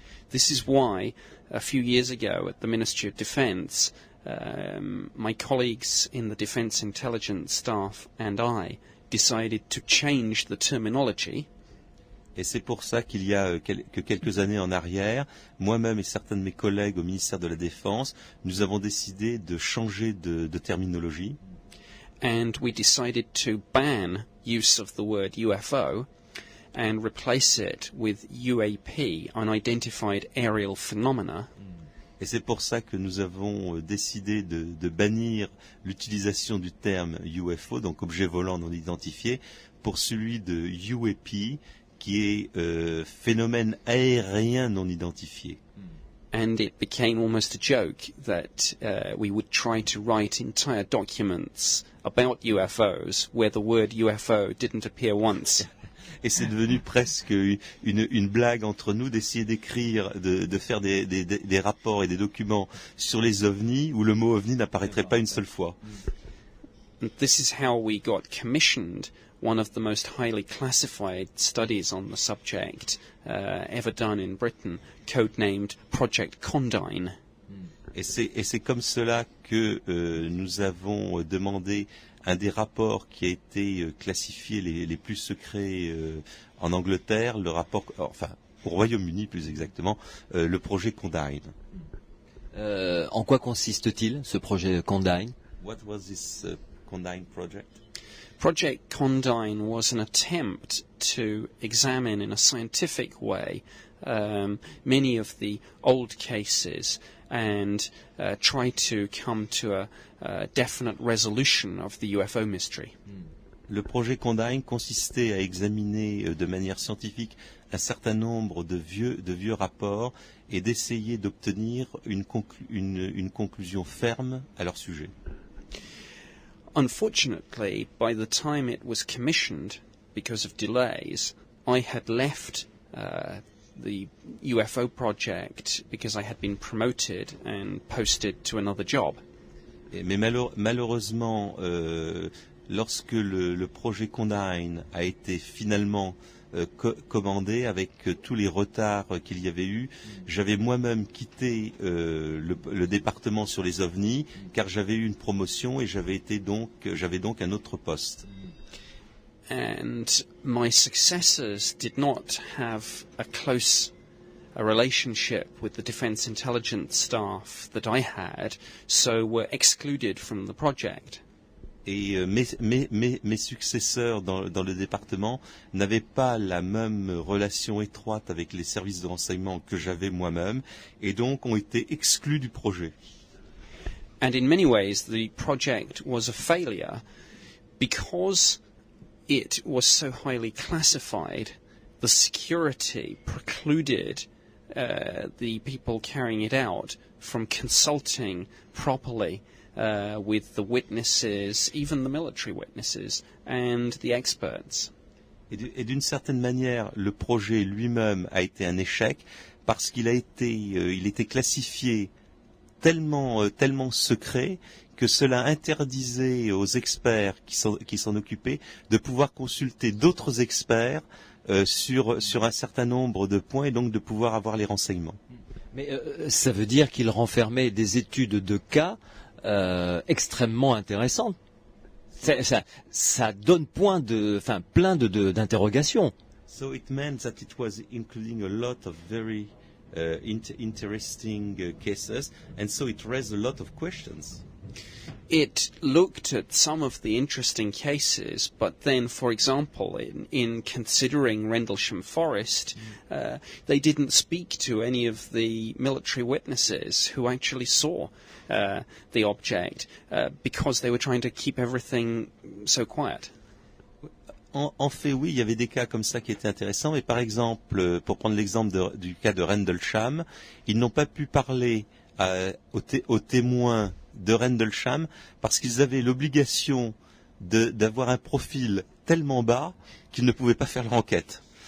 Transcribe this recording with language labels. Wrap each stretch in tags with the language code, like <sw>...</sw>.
<en>This is why, a few years ago at the Ministry of Defence, my colleagues in the Defence Intelligence staff and I decided to change the terminology.</en> <fr>Et c'est pour ça qu'il y a quelques années en arrière, moi-même et certains de mes collègues au ministère de la Défense, nous avons décidé de changer de terminologie.</fr> <en>And we decided to ban use of the word UFO and replace it with UAP, Unidentified Aerial Phenomena.</en> <fr>Et c'est pour ça que nous avons décidé de bannir l'utilisation du terme UFO, donc objet volant non identifié, pour celui de UAP, qui est phénomène aérien non identifié.</fr> <en>And it became almost a joke that we would try to write entire documents about UFOs where the word UFO didn't appear once.</en> <fr>Et c'est devenu presque une blague entre nous d'essayer d'écrire, de faire des rapports et des documents sur les ovnis où le mot ovni n'apparaîtrait pas une seule fois.</fr> <en>And this is how we got commissioned one of the most highly classified studies on the subject ever done in Britain, codenamed Project Condign.</en> <fr>Et c'est comme cela que nous avons demandé un des rapports qui a été classifié les plus secrets en Angleterre, le rapport, enfin au Royaume-Uni plus exactement, le projet Condign. En quoi consiste-t-il, ce projet Condign?</fr> <en>What was this Condign project? Project Condign was an attempt to examine in a scientific way many of the old cases and try to come to a definite resolution of the UFO mystery.</en> <fr>Le projet Condign consistait à examiner de manière scientifique un certain nombre de vieux rapports et d'essayer d'obtenir une conclusion ferme à leur sujet.</fr> <en>Unfortunately, by the time it was commissioned, because of delays, I had left the UFO project because I had been promoted and posted to another job.</en> <fr>Mais malheureusement, lorsque le projet Condign a été finalement commandé avec tous les retards qu'il y avait eu, j'avais moi-même quitté le département sur les ovnis car j'avais eu une promotion et j'avais donc un autre poste.</fr> <en>And my successors did not have a relationship with the Defence Intelligence staff that I had, so were excluded from the project.</en> <fr>Et mes successeurs dans le département n'avaient pas la même relation étroite avec les services de renseignement que j'avais moi-même, et donc ont été exclus du projet.</fr> <en>And in many ways, the project was a failure because it was so highly classified. The security precluded the people carrying it out from consulting properly with the witnesses, even the military witnesses, and the experts.</en> <fr>Et d'une certaine manière, le projet lui-même a été un échec parce qu'il était classifié tellement secret que cela interdisait aux experts qui s'en occupaient de pouvoir consulter d'autres experts sur un certain nombre de points et donc de pouvoir avoir les renseignements. Mais ça veut dire qu'il renfermait des études de cas extrêmement intéressantes. Ça donne plein d'interrogations.</fr> <en>So it meant that it was including a lot of very interesting cases, and so it raised a lot of questions. It looked at some of the interesting cases, but then, for example, in considering Rendlesham Forest, they didn't speak to any of the military witnesses who actually saw the object because they were trying to keep everything so quiet.</en> <fr>En fait, oui, il y avait des cas comme ça qui étaient intéressants, mais par exemple, pour prendre l'exemple du cas de Rendlesham, ils n'ont pas pu parler aux témoins de Rendlesham parce qu'ils avaient l'obligation d'avoir un profil tellement bas qu'ils ne pouvaient pas faire leur enquête.</fr>